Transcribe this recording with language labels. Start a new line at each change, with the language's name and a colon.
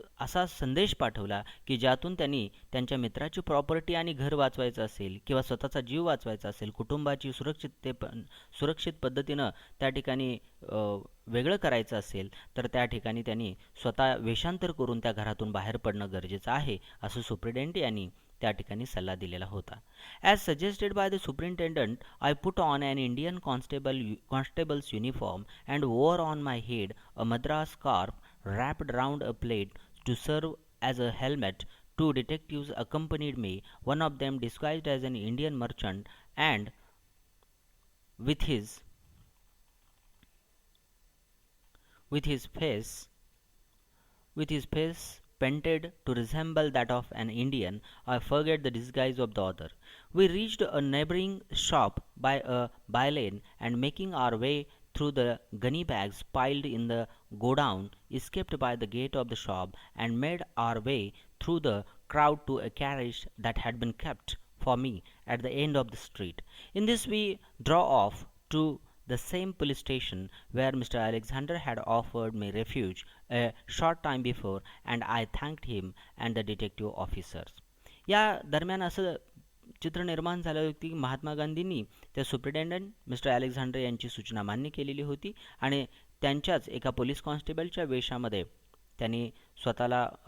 Marathi: असा संदेश पाठवला की ज्यातून त्यांनी त्यांच्या मित्राची प्रॉपर्टी आणि घर वाचवायचं असेल किंवा स्वतःचा जीव वाचवायचा असेल, कुटुंबाची सुरक्षित पद्धतीनं त्या ठिकाणी वेगळं करायचं असेल तर त्या ठिकाणी त्यांनी स्वतः वेषांतर करून त्या घरातून बाहेर पडणं गरजेचं आहे असं सुप्रिटेंडेंट यांनी त्या ठिकाणी सल्ला दिलेला होता.
English: As suggested by the superintendent, I put on an Indian constable's uniform and wore on my head a Madras scarf wrapped round a plate to serve as a helmet. Two detectives accompanied me, one of them disguised as an Indian merchant and with his with his face with his face painted to resemble that of an Indian. I forget the disguise of the other. We reached a neighboring shop by a bylane, and making our way through the gunny bags piled in the godown, escaped by the gate of the shop and made our way through the crowd to a carriage that had been kept for me at the end of the street. In this we draw off to the same police station where Mr. Alexander had offered me refuge a short time before, and I thanked him and the detective officers.
Marathi: या दरम्यान असं चित्र निर्माण झालं होतं की महात्मा गांधींनी त्या सुप्रिटेंडंट मिस्टर अलेक्झांडर यांची सूचना मान्य केलेली होती आणि त्यांच्याच एका पोलीस कॉन्स्टेबलच्या वेशामध्ये त्यांनी स्वतःला